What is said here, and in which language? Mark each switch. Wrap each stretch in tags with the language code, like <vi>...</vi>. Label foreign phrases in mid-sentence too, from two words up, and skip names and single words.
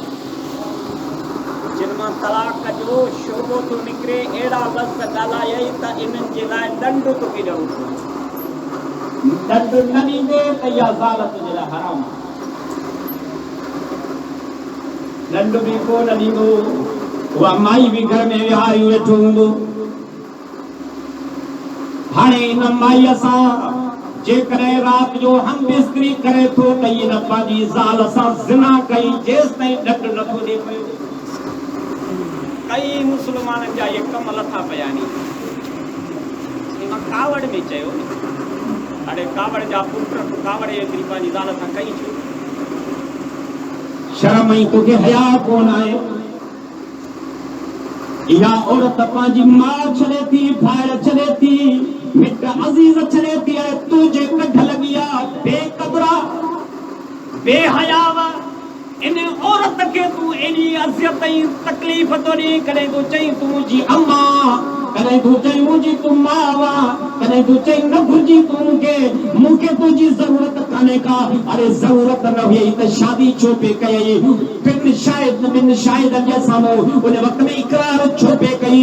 <sd>जिन मां तलाक जो शोबो थो निकिरे अहिड़ा लफ़्ज़ ॻाल्हायई त इन्हनि जे लाइ ॾंड तोखे ॾियणो पवंदो ॾंड न ॾींदे त इहा ज़ाल तुंहिंजे लाइ हराम ॾंड बि को न ॾींदो उहा माई बि घर में विहारी वेठो हूंदो हाणे इन माईअ सां जेकॾहिं राति जो हम बिस्तरी करे थो त इन पंहिंजी ज़ाल सां ज़िना कई जेसि ताईं ॾंड नथो ॾिए पियो कई मुसलमाननि जा इहे कम लथा पिया आहिनि इन कावड़ में चयो हाणे कावड़ जा पुट कावड़ एतिरी पंहिंजी ज़ाल सां कई छो शर्म ई तोखे हया कोन आहे या औरत पांजी मां छले थी, भाई छले थी, मिट अजीज छले थी, तुझे कढ लगिया बेकदरा बेहयावा इन औरत के तू एनी अज़ियत ऐं तकलीफ़ तो ॾे। कॾहिं तूं चईं तूं मुंहिंजी अम्मा, कॾहिं तूं चईं मुंहिंजी तूं मां वा, कॾहिं तूं चईं न घुरिजी तूं मूंखे तुंहिंजी ज़रूरत कान्हे का। अरे ज़रूरत न हुई त शादी छो पे कई? ॿिनि शाहिदनि जे साम्हूं उन वक़्त में इक़रार छो पे कई?</sd>